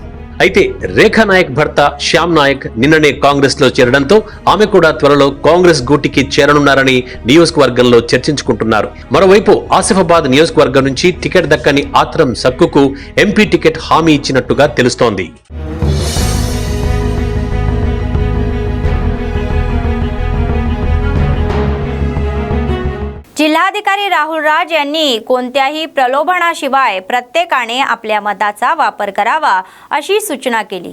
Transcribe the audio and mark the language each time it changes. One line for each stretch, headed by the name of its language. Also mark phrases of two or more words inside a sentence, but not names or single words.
Telugu: అయితే రేఖా నాయక్ భర్త శ్యామ్ నాయక్ నిన్ననే కాంగ్రెస్ లో చేరడంతో ఆమె కూడా త్వరలో కాంగ్రెస్ గూటికి చేరనున్నారని నియోజకవర్గంలో చర్చించుకుంటున్నారు. మరోవైపు ఆసిఫాబాద్ నియోజకవర్గం నుంచి టికెట్ దక్కని ఆత్రం సక్కుకు ఎంపీ టికెట్ హామీ ఇచ్చినట్టుగా తెలుస్తోంది.
Marathi: जिल्हाधिकारी राहुल राज यांनी कोणत्याही प्रलोभनाशिवाय प्रत्येकाने आपल्या मताचा वापर करावा अशी सूचना केली.